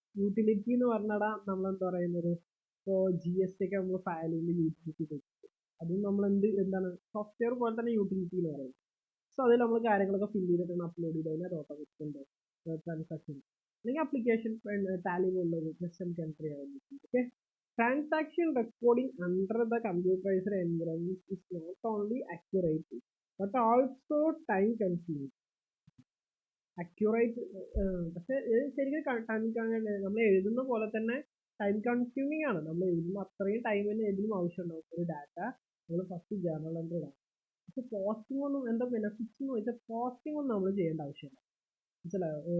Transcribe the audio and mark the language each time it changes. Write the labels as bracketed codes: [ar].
[ml] Utility എന്ന് പറഞ്ഞാൽ നമ്മളെന്താ പറയുന്നത്? ഇപ്പോൾ GST ഒക്കെ നമ്മൾ ഫയൽ ചെയ്യുമ്പോൾ യൂട്ടിലിറ്റി കൊടുക്കും. അതും നമ്മൾ എന്താണ് സോഫ്റ്റ്വെയർ പോലെ തന്നെ യൂട്ടിലിറ്റി എന്ന് പറയുന്നത്. സോ അതിൽ നമ്മൾ കാര്യങ്ങളൊക്കെ ഫില്ല് ചെയ്തിട്ടാണ് അപ്ലോഡ് ചെയ്ത് കഴിഞ്ഞാൽ ഓട്ടോമാറ്റിക് ഉണ്ടാവും ട്രാൻസാക്ഷൻ. അല്ലെങ്കിൽ ആപ്ലിക്കേഷൻ ടാലി പോലുള്ളത് ജസ്റ്റ് നമുക്ക് എൻട്രി ചെയ്യാൻ പറ്റും. [en] Okay, transaction recording under the computerized environment is not only accurate but also time consuming. [ml] Accurate പക്ഷെ ശരിക്കും നമ്മൾ എഴുതുന്ന പോലെ തന്നെ ടൈം കൺസ്യൂമിങ് ആണ്. നമ്മൾ എഴുതുന്ന അത്രയും ടൈം തന്നെ എഴുതുന്ന ആവശ്യമുണ്ടാവും. ഒരു ഡാറ്റ നമ്മൾ ഫസ്റ്റ് ജേർണൽ എൻട്രി ഇടാം. പക്ഷെ പോസ്റ്റിംഗ് ഒന്നും എന്താ ബെനിഫിറ്റ്സ് എന്ന് വെച്ചാൽ പോസ്റ്റിംഗ് ഒന്നും നമ്മൾ ചെയ്യേണ്ട ആവശ്യമില്ല. മനസ്സിലായോ?